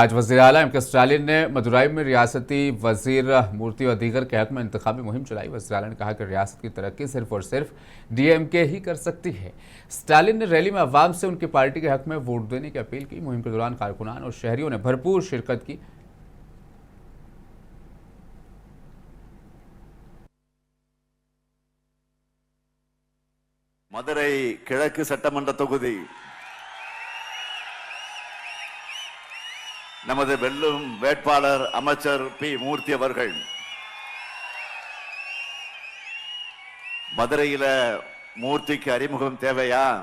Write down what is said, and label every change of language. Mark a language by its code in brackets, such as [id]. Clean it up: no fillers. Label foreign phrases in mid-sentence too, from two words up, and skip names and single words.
[ur] آج وزیر اعلیٰ ایم کے اسٹالن نے مدورائی میں ریاستی وزیر مورتی اور دیگر کے حق میں انتخابی مہم چلائی. وزیر اعلیٰ نے کہا کہ ریاست کی ترقی صرف اور صرف ڈی ایم کے ہی کر سکتی ہے. اسٹالن نے ریلی میں عوام سے ان کی پارٹی کے حق میں ووٹ دینے کی اپیل کی. مہم کے دوران کارکنان اور شہریوں نے بھرپور شرکت کی. [ta] மதுரை கிழக்கு சட்டமன்ற தொகுதி நமது வெல்லும் வேட்பாளர் அமைச்சர் பி மூர்த்தி அவர்கள் மதுரையில மூர்த்திக்கு அறிமுகம் தேவையா?